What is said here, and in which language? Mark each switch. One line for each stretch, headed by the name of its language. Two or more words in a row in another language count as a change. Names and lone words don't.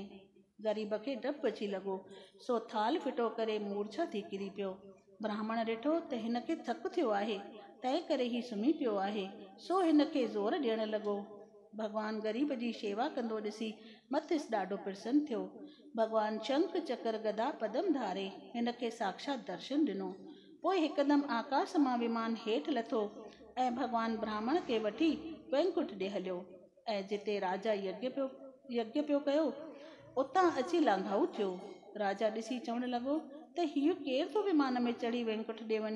Sindhi: ग़रीब खे डपु अची लॻो। सो थाल फिटो करे मूर्छा थी किरी पियो। ब्राह्मण ॾिठो त हिन खे थकु थियो आहे, तंहिं करे ही सुम्ही पियो आहे। सो हिन खे ज़ोर ॾियणु लॻो। भॻवानु ग़रीब जी शेवा कंदो ॾिसी मथिस ॾाढो प्रसन्न थियो। भॻवानु शंख चक्र गदा पदम धारे हिन खे साक्षात दर्शन ॾिनो। पोइ हिकदमि आकाश मां विमान हेठि लथो ऐं भॻवानु ब्राह्मण खे वठी वैकुंठ ॾे हलियो ऐं जिते राजा यज्ञ पियो कयो उतां अची लांघाऊ थियो। राजा ॾिसी चवणु लॻो त हीउ केरु थो विमान में चढ़ी वैकुंठ ॾे वञे।